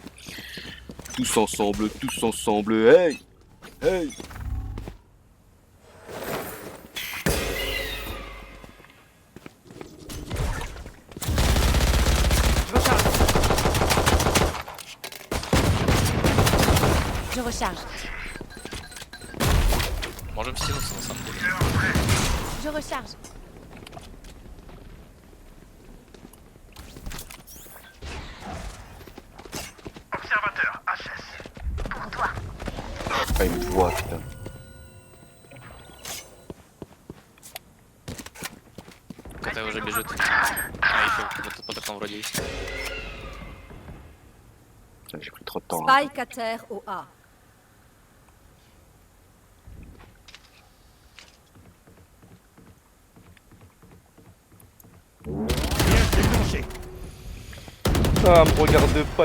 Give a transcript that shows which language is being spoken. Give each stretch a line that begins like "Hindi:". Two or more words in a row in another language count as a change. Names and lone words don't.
French: tous ensemble, hey! Hey! Je recharge.
Russian: Можем стянуться, на самом деле.
French: Je recharge. Observateur, HS. Pour toi. Ah, il me voit, putain.
Russian: КТ уже бежит. А, еще вот под окном вроде есть.
French: J'ai pris trop de temps. Hein. Spike à terre au A. Bien déclenché. Ah, me regarde pas,